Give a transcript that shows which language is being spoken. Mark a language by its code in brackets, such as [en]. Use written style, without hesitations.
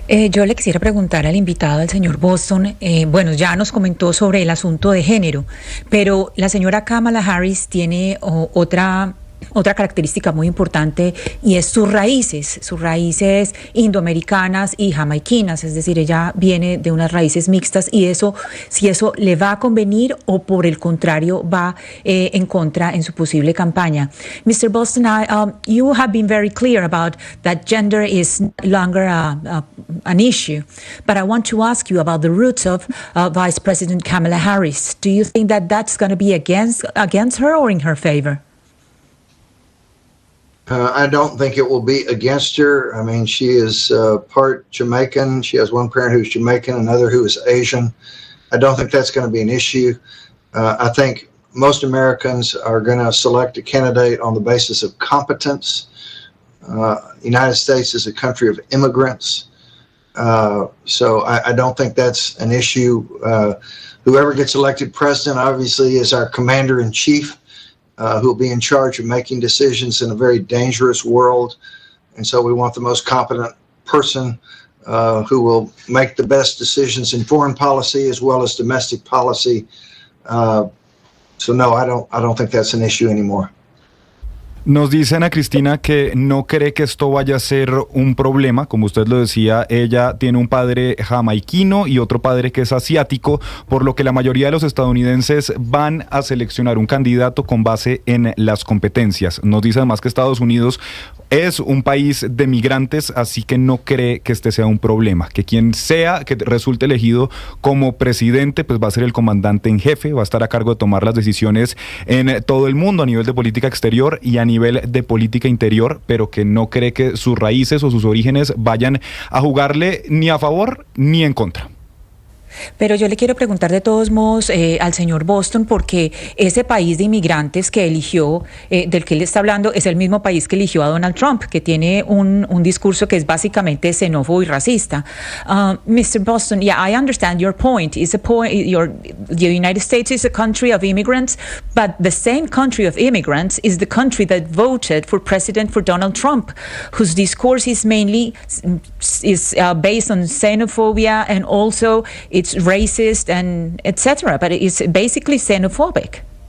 [es] Yo le quisiera preguntar al invitado, al señor Boston, bueno, ya nos comentó sobre el asunto de género, pero la señora Kamala Harris tiene otra característica muy importante, y es sus raíces indoamericanas y jamaiquinas, es decir, ella viene de unas raíces mixtas, y eso, si eso le va a convenir o por el contrario va en contra en su posible campaña. [en] Mr. Boston, you have been very clear about that gender is no longer an issue, but I want to ask you about the roots of Vice President Kamala Harris. Do you think that that's going to be against her or in her favor? I don't think it will be against her. I mean, she is part Jamaican. She has one parent who's Jamaican, another who is Asian. I don't think that's going to be an issue. I think most Americans are going to select a candidate on the basis of competence. The United States is a country of immigrants. So I don't think that's an issue. Whoever gets elected president obviously is our commander-in-chief. Who will be in charge of making decisions in a very dangerous world. And so we want the most competent person who will make the best decisions in foreign policy as well as domestic policy. So no, I don't think that's an issue anymore. [es] Nos dice Ana Cristina que no cree que esto vaya a ser un problema. Como usted lo decía, ella tiene un padre jamaiquino y otro padre que es asiático, por lo que la mayoría de los estadounidenses van a seleccionar un candidato con base en las competencias. Nos dice además que Estados Unidos es un país de migrantes, así que no cree que este sea un problema, que quien sea que resulte elegido como presidente pues va a ser el comandante en jefe, va a estar a cargo de tomar las decisiones en todo el mundo a nivel de política exterior y a nivel de política interior, pero que no cree que sus raíces o sus orígenes vayan a jugarle ni a favor ni en contra. Pero yo le quiero preguntar de todos modos al señor Boston, porque ese país de inmigrantes que eligió, del que él está hablando, es el mismo país que eligió a Donald Trump, que tiene un discurso que es básicamente xenófobo y racista. [en] Mr. Boston, yeah, I understand your point. The United States is a country of immigrants, but the same country of immigrants is the country that voted for President for Donald Trump, whose discourse is mainly based on xenophobia, and also it's racist and etc., but it's basically xenophobic.